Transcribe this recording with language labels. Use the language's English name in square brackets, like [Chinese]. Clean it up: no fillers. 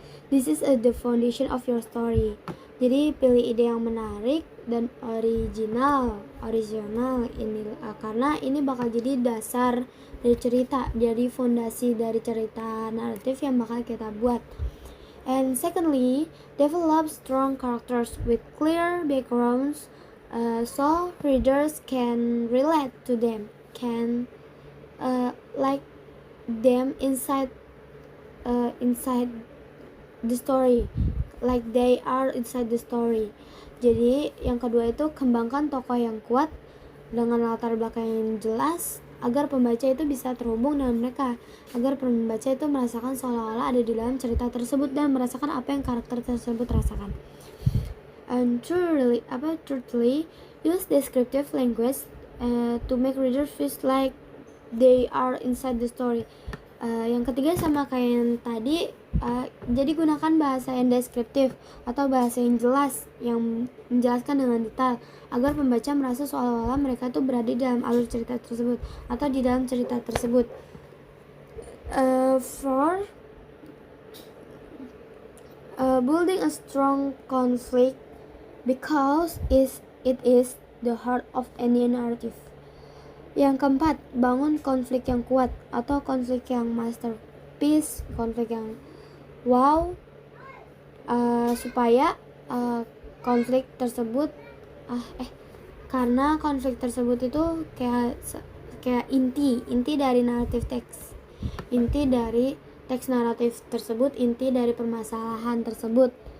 [English] This is the foundation of your story. [Indonesian] Jadi pilih ide yang menarik dan original ini karena ini bakal jadi dasar dari cerita, jadi fondasi dari cerita naratif yang bakal kita buat. [English] And secondly, develop strong characters with clear backgrounds, so readers can relate to them, can like them inside the story, like they are inside the story. [Indonesian] Jadi yang kedua itu kembangkan tokoh yang kuat dengan latar belakang yang jelas agar pembaca itu bisa terhubung dengan mereka, agar pembaca itu merasakan seolah-olah ada di dalam cerita tersebut dan merasakan apa yang karakter tersebut rasakan. [English] And thirdly, use descriptive language to make readers feel like they are inside the story. [Indonesian] Yang ketiga sama kayak yang tadi, jadi gunakan bahasa yang deskriptif atau bahasa yang jelas yang menjelaskan dengan detail agar pembaca merasa seolah-olah mereka tuh berada di dalam alur cerita tersebut atau di dalam cerita tersebut. [English] For building a strong conflict, because it is the heart of any narrative. [Indonesian] Yang keempat, bangun konflik yang kuat atau konflik yang masterpiece, konflik yang wow, supaya konflik tersebut karena konflik tersebut itu kayak inti dari naratif teks, inti dari teks naratif tersebut, inti dari permasalahan tersebut.